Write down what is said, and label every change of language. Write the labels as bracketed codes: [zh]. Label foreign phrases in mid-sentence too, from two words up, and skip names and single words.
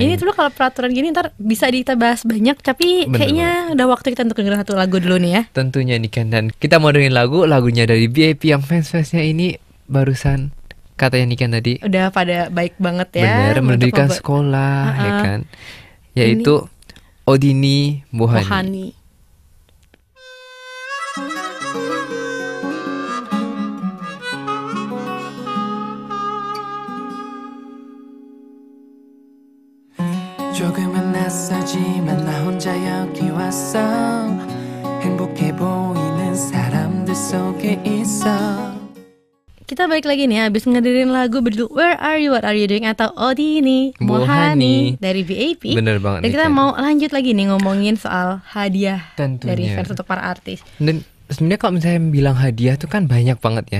[id] Ini tuh kalau peraturan gini ntar bisa kita bahas banyak, tapi kayaknya udah waktu kita untuk dengerin satu lagu dulu nih ya. Tentunya nih kan, dan kita mau dengerin lagunya dari BAP yang fans-fansnya ini barusan katanya nih kan tadi udah pada baik banget ya. Bener, mendirikan sekolah ya kan, yaitu Odini Bohani. [ko] 조금은 낯설지만 나 혼자 여기 왔어 행복해 보이는 사람들 속에 있어. [id] Kita balik lagi nih habis ngedirin lagu berjudul Where Are You, What Are You Doing atau Odini Bohani dari BAP. Bener banget. Dan kita mau lanjut lagi nih ngomongin soal hadiah dari fans untuk para artis. Dan sebenarnya kalau misalnya bilang hadiah tuh kan banyak banget ya.